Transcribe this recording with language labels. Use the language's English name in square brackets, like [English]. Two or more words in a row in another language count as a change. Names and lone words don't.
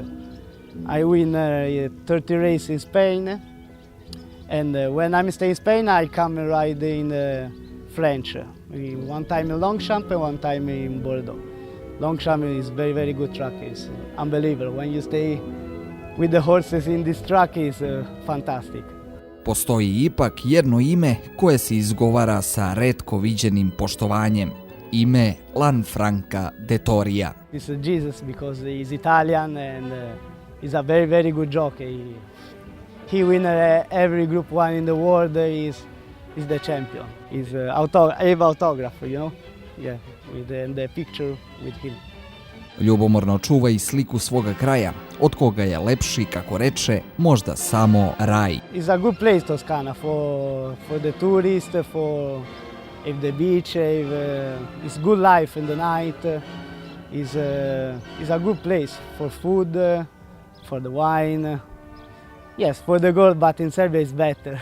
[English] I win 30 races in Spain and when I'm staying in Spain I come and ride in French. One time in Longchamp and one time in Bordeaux. Longchamp is very good track, it's unbelievable. When you stay with the horses in this track is fantastic. [Serbian] Postoji ipak jedno ime koje se izgovara sa retko viđenim poštovanjem. Ime Lanfranca Dettoria. [English] It's Jesus because he's Italian and he's a very good jockey. He win every Group 1 in the world. He's the champion. He's autograph, you know? Yeah, with the picture with him. [Serbian] Ljubomorno čuva i sliku svoga kraja, od koga je lepši, kako reče, možda samo raj. [English] It's a good place Toscana for the tourists, for the beach, it's good life in the night. It's a good place for food, for the wine. Yes, for the gold, but in Serbia it's better.